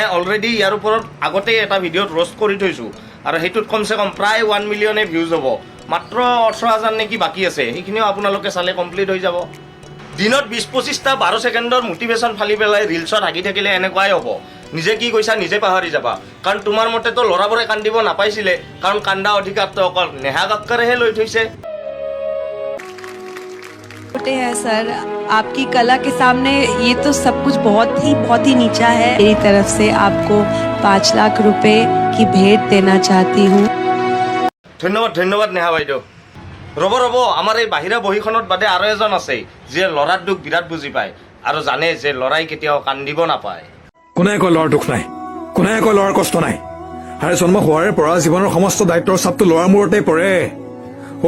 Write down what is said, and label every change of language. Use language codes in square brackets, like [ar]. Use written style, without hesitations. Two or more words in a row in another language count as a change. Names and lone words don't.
[as] অলৰেডি ইয়াৰ ওপৰত আগতেই এটা ভিডিঅ'ত ৰ'ষ্ট কৰি থৈছোঁ আৰু সেইটোত কমচে কম প্ৰায় 1 মিলিয়নে ভিউজ হ'ব মাত্ৰ 18,000 নেকি বাকী আছে সেইখিনিও আপোনালোকে চালে কমপ্লিট হৈ যাব দিনত 20-25টা 12 ছেকেণ্ডৰ মোটিভেশ্যন ফালি পেলাই ৰিলছত হাগি থাকিলে এনেকুৱাই হ'ব নিজে কি কৈছা নিজে পাহৰি যাবা কাৰণ তোমাৰ মতেতো ল'ৰাবোৰে কান্দিব নাপাইছিলে কাৰণ কান্দা অধিকাৰটো অকল নেহা কাক্কাৰেহে লৈ থৈছে [hi] छोटे हैं सर आपकी कला के सामने ये तो सब कुछ बहुत ही नीचा है मेरी तरफ से आपको 5 लाख रुपए की भेंट देना चाहती हूँ [as] ধন্যবাদ নেহা বাইদেউ ৰ'ব আমাৰ এই বাহিৰা বহীখনত বাদে আৰু এজন আছে যিয়ে ল'ৰাৰ দুখ বিৰাট বুজি পায় আৰু জানে যে ল'ৰাই কেতিয়াও কান্দিব নাপায় কোনে কয় ল'ৰাৰ দুখ নাই কোনে কয় ল'ৰাৰ কষ্ট নাই আৰে জন্ম হোৱাৰে পৰা জীৱনৰ সমস্ত দায়িত্বৰ চাপটো ল'ৰাৰ মূৰতে পৰে সৰু